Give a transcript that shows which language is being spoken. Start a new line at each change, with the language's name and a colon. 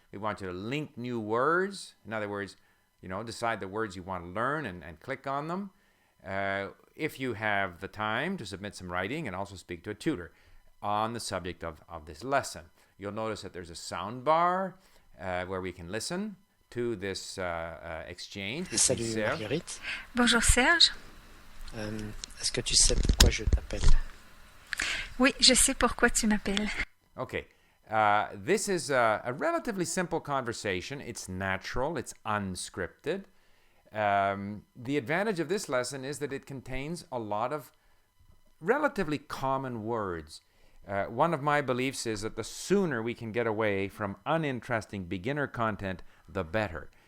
English: We want you to link new words. In other words, decide the words you want to learn and click on them. If you have the time to submit some writing and also speak to a tutor on the subject of this lesson. You'll notice that there's a sound bar where we can listen to this exchange.
French: Salut Marguerite. Bonjour Serge. Est-ce que tu sais pourquoi je t'appelle? Oui, je sais pourquoi tu m'appelles.
English: Okay. This is a relatively simple conversation. It's natural. It's unscripted. The advantage of this lesson is that it contains a lot of relatively common words. One of my beliefs is that the sooner we can get away from uninteresting beginner content, the better.